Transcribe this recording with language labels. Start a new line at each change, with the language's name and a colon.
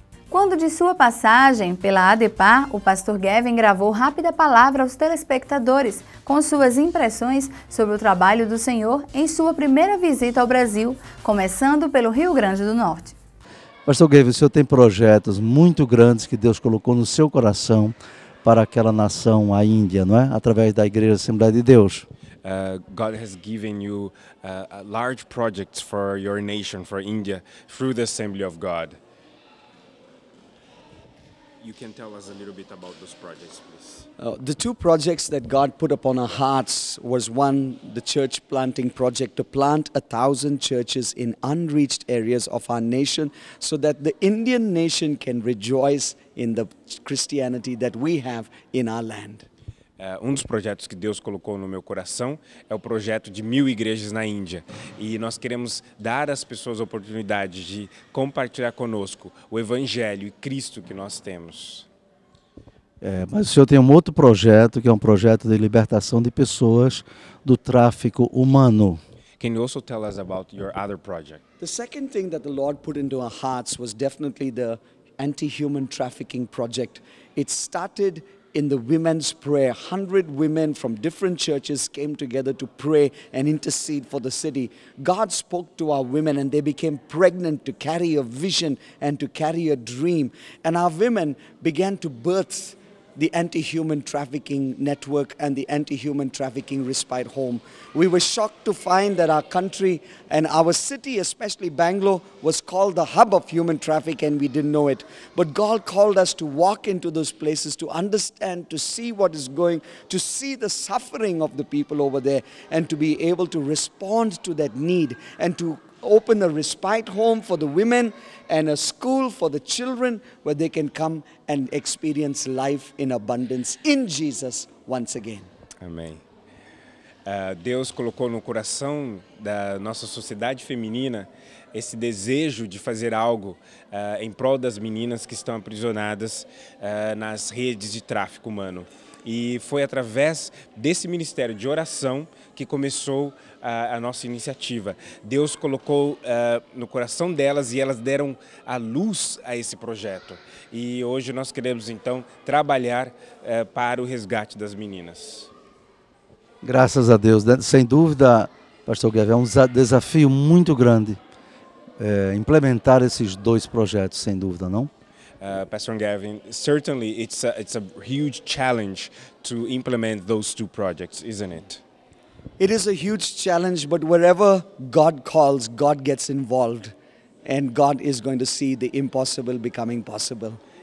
Portuguese: Quando de sua passagem pela ADEPAR, o pastor Gavin gravou rápida palavra aos telespectadores, com suas impressões sobre o trabalho do Senhor em sua primeira visita ao Brasil, começando pelo Rio Grande do Norte. Pastor Gavin, o senhor tem projetos muito grandes que Deus colocou no seu coração para aquela nação, a Índia, não é? Através da Igreja Assembleia de Deus.
English: God has given you large projects for your nation, for India, through the Assembly of God. you can tell us a little bit about those projects, please. The two projects that God put upon our hearts was one, the church planting project, to plant 1,000 churches in unreached areas of our nation so that the Indian nation can rejoice in the Christianity that we have in our land.
Portuguese: Dos projetos que Deus colocou no meu coração é o projeto de 1000 igrejas na Índia. E nós queremos dar às pessoas a oportunidade de compartilhar conosco o Evangelho e Cristo que nós temos. Mas o senhor tem um outro projeto, que é um projeto de libertação de pessoas do tráfico humano.
English: Can you also tell us about your other project? The second thing that the Lord put into our hearts was definitely the anti-human trafficking project. It started in the women's prayer. 100 women from different churches came together to pray and intercede for the city. God spoke to our women and they became pregnant to carry a vision and to carry a dream. And our women began to birth the anti-human trafficking network and the anti-human trafficking respite home. We were shocked to find that our country and our city, especially Bangalore, was called the hub of human traffic, and we didn't know it. But God called us to walk into those places, to understand, to see what is going, to see the suffering of the people over there, and to be able to respond to that need, and to open a respite home for the women and a school for the children where they can come and experience life in abundance in Jesus once again.
Portuguese: Amém. Deus colocou no coração da nossa sociedade feminina esse desejo de fazer algo em prol das meninas que estão aprisionadas nas redes de tráfico humano. E foi através desse ministério de oração que começou a nossa iniciativa. Deus colocou no coração delas e elas deram a luz a esse projeto. E hoje nós queremos então trabalhar para o resgate das meninas. Graças a Deus, sem dúvida, Pastor Gavin, é um desafio muito grande implementar esses dois projetos, sem dúvida, não?
English: Pastor Gavin, certainly it's a huge challenge to implement those two projects, isn't it? It is a huge challenge, but wherever God calls, God gets involved, and God is going to see the impossible becoming possible.